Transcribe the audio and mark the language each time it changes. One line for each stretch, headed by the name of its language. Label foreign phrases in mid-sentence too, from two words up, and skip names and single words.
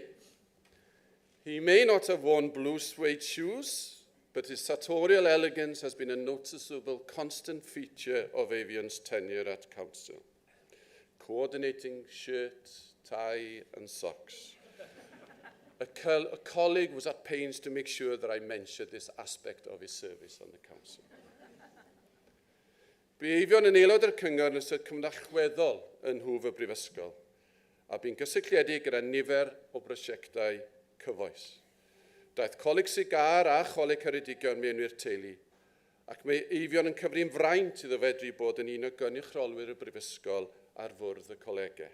English: He may not have worn blue suede shoes, but his sartorial elegance has been a noticeable constant feature of Avian's tenure at Council. Coordinating shirt, tie, and socks. A colleague was at pains to make sure that I mentioned this aspect of his service on the Council.
Welsh: Bu Avian yn aelod o'r cyngor yn ystod cyfnachweddol yn nhwf y brifysgol, a bu'n gysylltiedig gyda nifer o brosiectau cyfoes. Daeth coleg sigar a choleg Ceredigion mewn i'r teulu, ac mae Avian yn cyfri'n fraint iddo fedru bod yn un o gynrychiolwyr y brifysgol ar fwrdd y colegau.